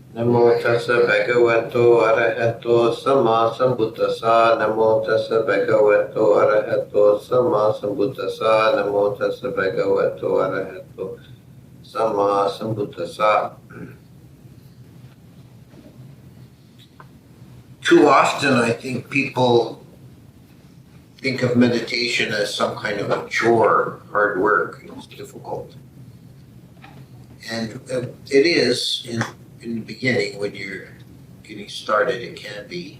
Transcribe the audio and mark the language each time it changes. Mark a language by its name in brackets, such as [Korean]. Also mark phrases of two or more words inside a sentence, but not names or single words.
[Pali] Namo tassa bhagavato arahato sama sambuddhassa. Namo tassa bhagavato arahato sama sambuddhassa. Namo tassa bhagavato arahato sama sambuddhassa. [English] Too often I think people think of meditation as some kind of a chore, hard work, it's difficult. And it is in the beginning when you're getting started, it can be.